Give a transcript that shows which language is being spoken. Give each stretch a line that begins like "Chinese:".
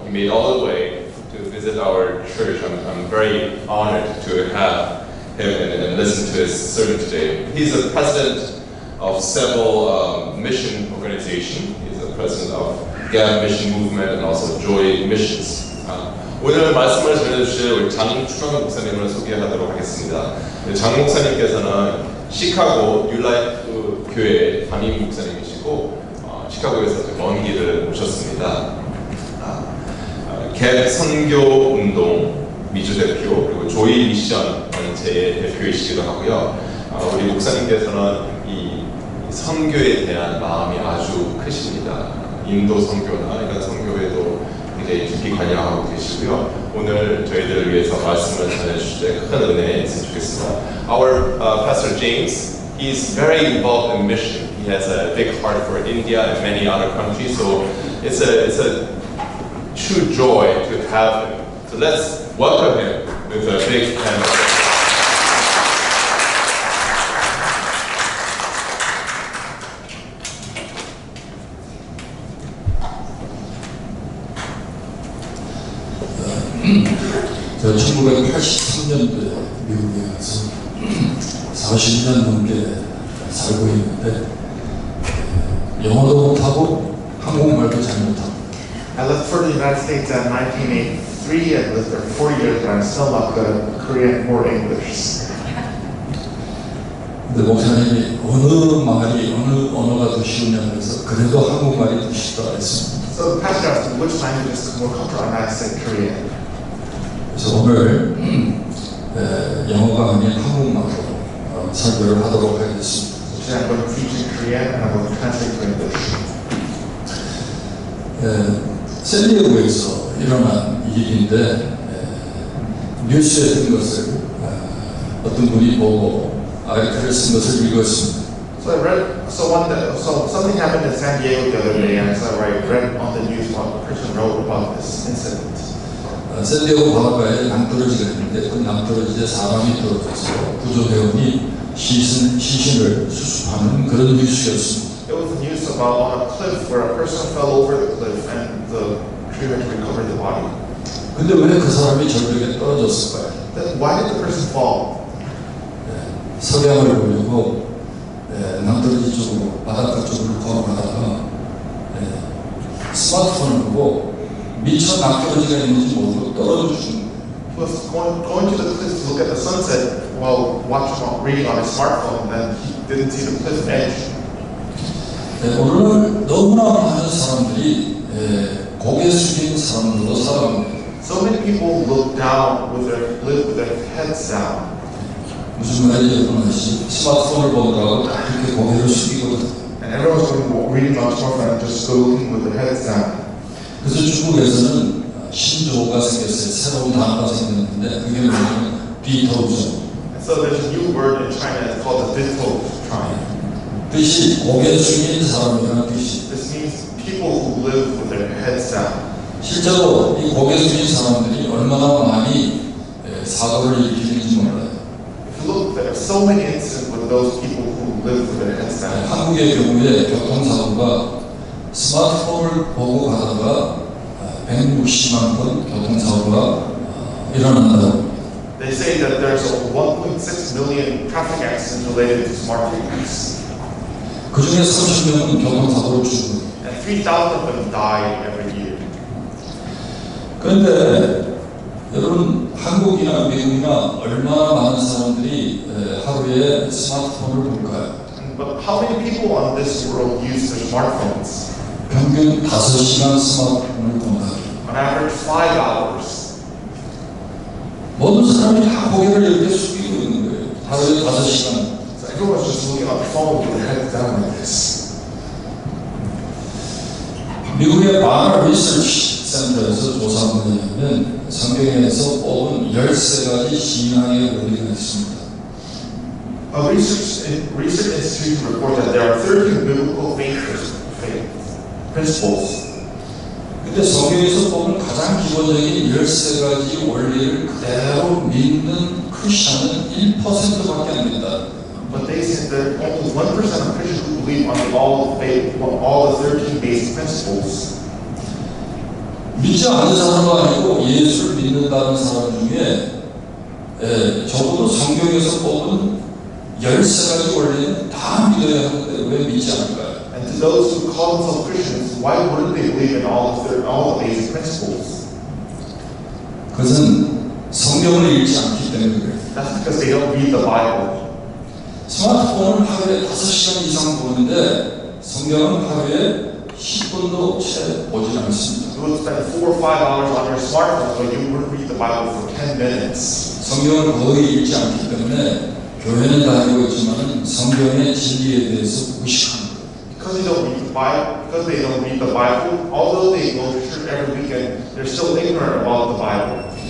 English: He made all the way to visit our church. I'm very honored to have him and listen to his sermon today. He's the president of several mission organizations. He's the president of Gap Mission Movement and also Joy Missions.
Korean: 오늘 말씀을 전해주실 우리 장충환 목사님을 소개하도록 하겠습니다. 장 목사님께서는 시카고 뉴라이프 교회 담임 목사님이시고 시카고에서 먼 길을 오셨습니다. 갭 선교 운동 미주 대표 그리고 조이 미션 단체의 대표이시기도 하고요. 우리 목사님께서는 이 선교에 대한 마음이 아주 크십니다. 인도 선교나 이런 선교에도 굉장히 깊이 관여하고 계시고요. 오늘 저희들을 위해서 말씀을 전해주실 때 큰 은혜 있으면 좋겠습니다.
English: Our Pastor James, he's very involved in mission. He has a big heart for India and many other countries, so it's a true joy to have him. So let's welcome him with a big hand.
Korean: 제가 1983년도에 미국에 가서 40년 넘게 살고 있는데 영어도 못하고 한국말도 잘 못하고
English: I left for the United States in 1983 and lived there 4 years, but I'm still not good at Korean or English.
Korean: 근데 목사님이 어느 말이 어느 언어가 더 쉬우냐고 해서 그래도 한국말이 더 쉽다 했습니다.
English: So the pastor asked me which language is more comfortable, and I said Korean.
Korean: 그래서 오늘 영어가 아닌 한국말로 설교를 하도록 하겠습니다.
English: Today I'm going to teach in Korean and I'm going to translate to English.
Korean: 샌디에고에서 일어난 일인데 뉴스에 뜬 것을 어떤 분이 보고 아이디어를 쓴 것을 읽었습니다.
English: So something happened in San Diego the other day, and so I read on the news what a person wrote about this incident.
Korean: 샌디에고 바닷가에 낭떠러지가 있는데 그 낭떠러지에 사람이 떨어져서 구조대원이 시신을 수습하는 그런 뉴스였습니다.
English: It was a news about on a cliff where a person fell over the cliff and the crew had to recover the body.
Korean: 근데 왜 그 사람이 절벽에 떨어졌을까요?
English: Then why did the person fall?
Korean: 석양을 보려고 낭떠러지 쪽으로 바닷가 쪽으로 걸어가다가 스마트폰을 보고 미처 낭떠러지가 있는지 모르고 떨어져 죽은 거예요.
English: He was going to the cliff to look at the sunset while reading on his smartphone, and then he didn't see the cliff edge.
Korean: 네, 오늘은 너무나 많은 사람들이 고개 숙인 사람들로 살아갑니다.
English: So many people live with their heads down.
Korean: 무슨 말인지 여러분 아시죠? 스마트폰을 보느라고 다 이렇게 고개를 숙이거든요.
English: And everyone's reading on smartphone and just go looking with their heads down.
Korean: 그래서 중국에서는 신조어가 생겼어요. 새로운 단어가 생겼는데 그게 뭐냐면 비토우죠.
English: And so there's a new word in China. It's called the Ditto tribe.
Korean: 뜻이 고개 숙인 사람이라는 뜻이.
English: This means people who live with their heads down.
Korean: 실제로 이 고개 숙인 사람들이 얼마나 많이 사고를 일으키는지 몰라요.
English: If you look, there are so many incidents with those people who live with their heads down.
Korean: 한국의 경우에 교통사고가 스마트폰을 보고 가다가 160만 건 교통사고가 일어난다고.
English: They say that there's 1.6 million traffic accidents related to smart TVs.
Korean: 그 중에 30명은 교통사고로 죽어요.
English: And 3,000 of them die every year.
Korean: 그런데 여러분 한국이나 미국이나 얼마나 많은 사람들이 하루에 스마트폰을 볼까요?
English: But how many people on this world use their smartphones?
Korean: 평균 5시간 스마트폰을 본다.
English: On average, 5 hours.
Korean: 모든 사람이 다 고개를 이렇게 숙이고 있는 거예요. 하루에 5시간.
English: So everyone's just looking at the phone with their heads down like this.
Korean: 미국의 바나 리서치 센터에서 조사한 거냐면 성경에서 뽑은 13가지 신앙의 원리가 있습니다.
English: A research institute reports that there are 13 biblical faith principles.
Korean: 근데 성경에서 뽑은 가장 기본적인 13가지 원리를 그대로 믿는 크리스천은 1%밖에 안 된다.
English: But they said that only 1% of Christians who believe on all the 13 basic principles.
Korean: 믿지 않는 사람도 아니고 예수를 믿는다는 사람 중에 적어도 성경에서 뽑은 13가지 원리는 다 믿어야 하는데 왜 믿지 않을까요?
English: And to those who call themselves Christians, why wouldn't they believe in all the basic principles?
Korean: 그것은 성경을 읽지 않기 때문에 그래요.
English: That's because they don't read the Bible.
Korean: 스마트폰을 하루에 5시간 이상 보는데 성경은 하루에 10분도 채 보지 않습니다.
English: You would spend 4 or 5 hours on your smartphone, but you wouldn't read the Bible for 10 minutes.
Korean: 성경을 거의 읽지 않기 때문에 교회는 다니고 있지만 성경의 진리에 대해서 무식합니다.
English: Because they don't read the Bible, although they go to church every weekend, they're still ignorant about the Bible.